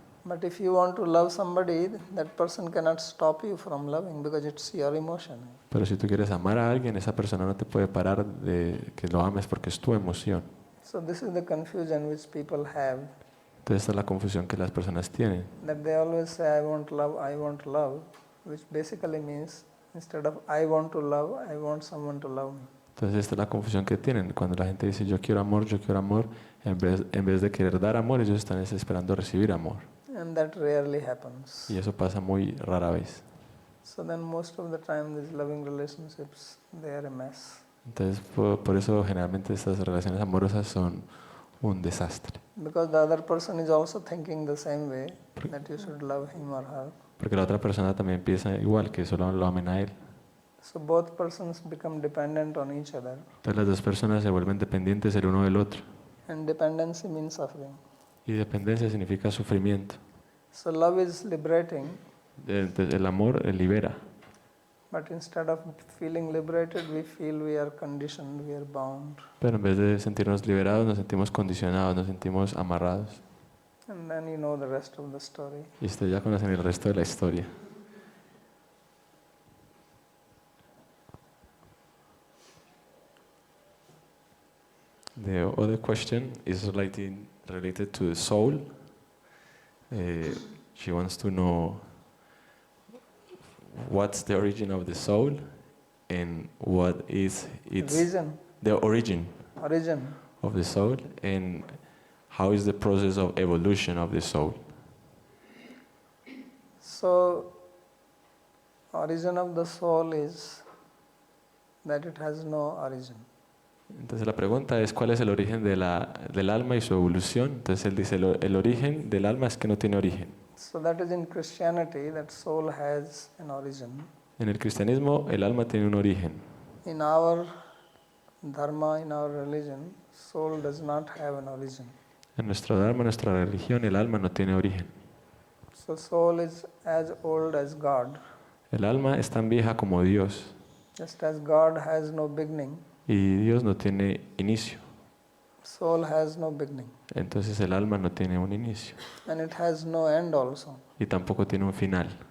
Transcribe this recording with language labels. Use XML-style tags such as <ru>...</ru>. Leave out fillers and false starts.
<en>But if you want to love somebody, that person cannot stop you from loving because it's your emotion.</en> <es>Pero si tú quieres amar a alguien, esa persona no te puede parar de que lo ames porque es tu emoción.</es> <en>So this is the confusion which people have.</en> <es>Entonces esta es la confusión que las personas tienen.</es> <en>That they always say, I want love, which basically means instead of I want someone to love me.</en> <es>Entonces esta es la confusión que tienen. Cuando la gente dice yo quiero amor, en vez de querer dar amor, ellos están esperando recibir amor.</es> <en>And that rarely happens.</en> <es>Y eso pasa muy rara vez.</es> <en>So then most of the time these loving relationships, they are a mess.</en> <es>Entonces por eso generalmente estas relaciones amorosas son un desastre.</es> <en>Because the other person is also thinking the same way, that you should love him or her.</en> <es>Porque la otra persona también piensa igual, que solo lo amen a él.</es> <en>So both persons become dependent on each other.</en> <es>Entonces las dos personas se vuelven dependientes el uno del otro.</es> <en>And dependency means suffering.</en> <es>Y dependencia significa sufrimiento.</es> <en>So love is liberating.</en> <es>Entonces el amor libera.</es> <en>But instead of feeling liberated, we feel we are conditioned, we are bound.</en> <es>Pero en vez de sentirnos liberados, nos sentimos condicionados, nos sentimos amarrados.</es> <en>And then you know the rest of the story.</en> <es>Y ustedes ya conocen el resto de la historia.</es> <en>The other question is related to the soul. She wants to know what's the origin of the soul and what is its Reason. the origin Origin. of the soul and how is the process of evolution of the soul. So, origin of the soul is that it has no origin.</en> <es>Entonces la pregunta es cuál es el origen del alma y su evolución. Entonces él dice el origen del alma es que no tiene origen.</es> <en>So that is in Christianity, that soul has an origin.</en> <es>En el cristianismo el alma tiene un origen.</es> <en>In our dharma, in our religion, soul does not have an origin.</en> <es>En nuestro dharma, en nuestra religión, el alma no tiene origen.</es> <en>So soul is as old as God.</en> <es>El alma es tan vieja como Dios.</es> <en>Just as God has no beginning,</en> <es>Y Dios no tiene inicio.</es> <en>soul has no beginning.</en> <es>Entonces el alma no tiene un inicio.</es> <en>And it has no end also.</en> <es>Y tampoco tiene un final.</es>